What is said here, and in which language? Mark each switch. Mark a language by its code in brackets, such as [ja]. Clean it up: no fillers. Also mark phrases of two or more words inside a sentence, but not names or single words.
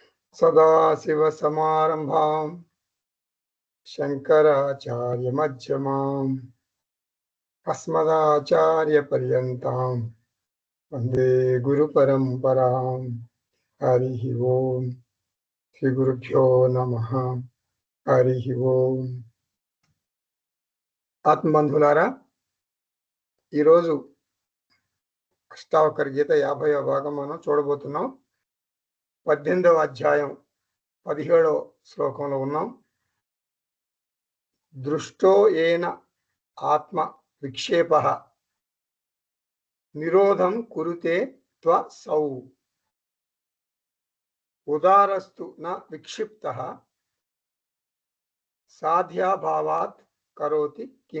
[sa] सदाशिवसमारम्भां शङ्कराचार्यमध्यमाम् अस्मदाचार्यपर्यन्तां वन्दे गुरुपरम्परां। हरिः ओम् श्रीगुरुभ्यो नमः। हरिः ओम्. [te] ఆత్మబంధులారా, ఈరోజు అష్టావకర గీత 50వ భాగం మనం చూడబోతున్నాం. 18వ అధ్యాయం 17వ శ్లోకంలో ఉన్నాం. [sa] దృష్టో ఏన ఆత్మ విక్షేపః నిరోధం కురుతే త్వసౌ ఉదారస్తు న విక్షిప్తః సాధ్యాభావాత్ కరోతి కిం.